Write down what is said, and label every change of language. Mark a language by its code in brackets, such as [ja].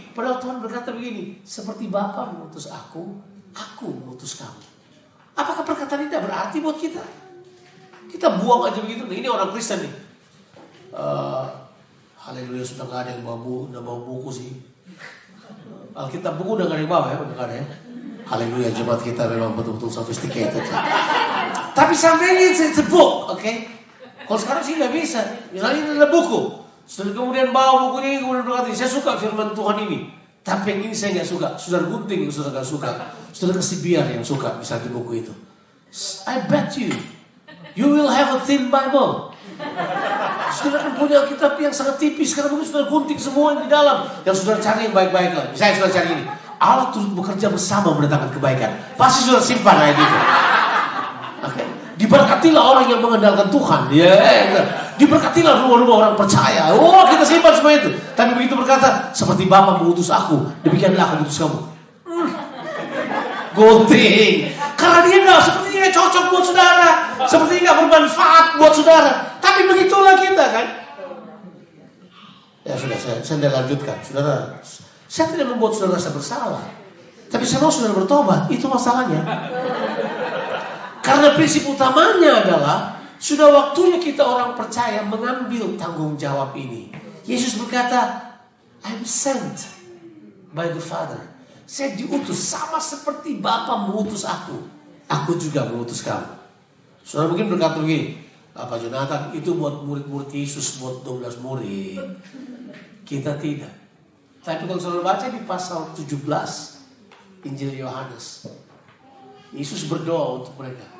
[id] Padahal Tuhan berkata begini, "Seperti Bapa mengutus aku mengutus kamu." Apakah perkataan ini tidak berarti buat kita? Kita buang aja begitu. Nah, ini orang Kristen nih. Haleluya, sudah gak ada yang bawa buku sih. Alkitab buku udah gak ada yang bawa ya, udah gak ada ya. Haleluya, jemaat kita memang betul-betul sophisticated. Tapi sampai [en] it's a book, [id] oke? Kalau sekarang sih nggak bisa. Misalnya ini ada buku, setelah kemudian bawa bukunya ini kemudian berkata, "Saya suka firman Tuhan ini, tapi yang ini saya nggak suka." Saudara gunting yang saudara nggak suka, saudara kasih biar yang suka bisa di buku itu. [en] I bet you will have a thin Bible. [id] Saudara kan punya kitab yang sangat tipis, karena mungkin saudara gunting semua yang di dalam. Yang saudara cari yang baik-baik lah. Misalnya saudara cari ini, "Allah turut bekerja bersama mendatangkan kebaikan." Pasti saudara simpan ayat itu. Okay. Diberkatilah orang yang mengandalkan Tuhan. Diberkatilah rumah-rumah orang percaya. Oh, kita simpan semua itu. Tapi begitu berkata, "Seperti Bapa mengutus aku, demikianlah aku mengutus kamu." Gunting. Karena dia sepertinya cocok buat saudara, sepertinya nggak bermanfaat buat saudara. Tapi begitulah kita kan. Ya sudah, saya tidak lanjutkan. Saudara, saya tidak membuat saudara rasa bersalah. Tapi saya mau saudara bertobat. Itu masalahnya. Karena prinsip utamanya adalah sudah waktunya kita orang percaya mengambil tanggung jawab ini. Yesus berkata, [en] "I'm sent by the Father." [id] Saya diutus sama seperti Bapa mengutus aku. Aku juga mengutus kamu. Saudara mungkin berkata begini, Apa Jonathan itu buat murid-murid Yesus, buat 12 murid. Kita tidak. Tapi kalau saudara baca di pasal 17 Injil Yohanes, Yesus berdoa untuk mereka.